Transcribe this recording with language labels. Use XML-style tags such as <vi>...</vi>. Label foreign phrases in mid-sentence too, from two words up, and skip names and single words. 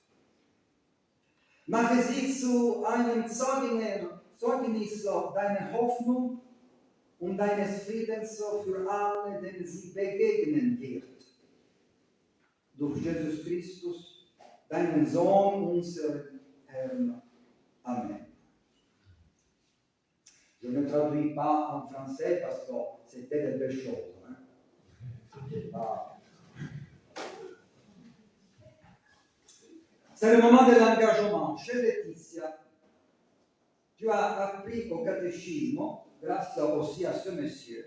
<de>Mache sie zu einem Zeugnis deiner Hoffnung und deines Friedens für alle, denen sie begegnen wird. Durch Jesus Christus, deinen Sohn, unseren Herrn. Amen.</de> <fr>Je ne traduis pas en français parce que c'était des belles choses. C'est le moment de l'engagement. Chère Laetitia, tu as appris au catéchisme grâce aussi à ce monsieur.</fr>